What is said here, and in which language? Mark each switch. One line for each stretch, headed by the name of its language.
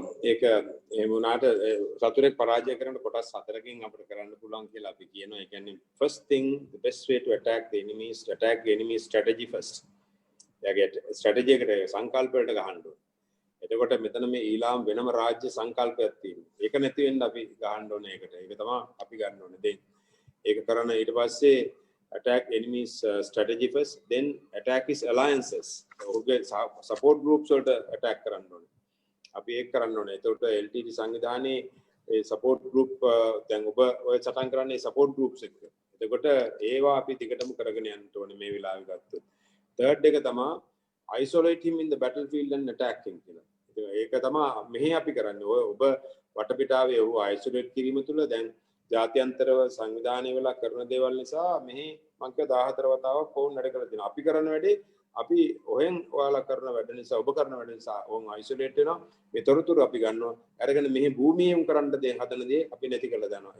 Sinhala: ඒක එහෙම වුණාට සතුරෙක් පරාජය කරන කොටස් හතරකින් අපිට කරන්න පුළුවන් කියලා අපි කියනවා. ඒ කියන්නේ
English: first thing, the best way to attack the enemy is to attack the enemy strategy first.
Sinhala: එයාගේ strategy එකට සංකල්ප වලට ගහන්න ඕනේ. එතකොට මෙතන මේ ඊළාම් වෙනම රාජ්‍ය සංකල්පයක් තියෙනවා. ඒක නැති වෙන්න අපි ගහන්න ඕනේ ඒකට. ඒක තමයි අපි ගන්න ඕනේ. දැන් ඒක කරන ඊට පස්සේ
English: attack enemies strategy first, then attack his alliances.
Sinhala: ඔහුගේ support groups වලට attack කරන්න ඕනේ. අපි ඒක කරන්න ඕනේ. එතකොට LTT සංවිධානයේ ඒ support group දැන් ඔබ ඔය සටන් කරන්නේ support groups එක. එතකොට ඒවා අපි දිගටම කරගෙන යන්න ඕනේ මේ වෙලාවෙ ගත්තොත්.
English: third
Sinhala: එක තමයි
English: isolate him in the battlefield and attack him
Sinhala: කියලා. ඒක තමයි මෙහි අපි කරන්නේ. ඔබ වටපිටාවේ ඔහු isolate කිරීම තුළ දැන් ජාත්‍යන්තරව සංවිධානය වෙලා කරන දේවල් නිසා මෙහි මම කිය 14 වතාවක් ෆෝන් වැඩ කරලා තියෙනවා. අපි කරන වැඩේ අපි ඔහෙන් ඔයාලා කරන වැඩ නිසා ඔබ කරන වැඩ නිසා ඕන් isolate වෙනවා. මේ තොරතුරු අපි ගන්නවා. අරගෙන මෙහි භූමියෙන් කරන්න දේ හදන දේ අපි නැති කරලා දානවා.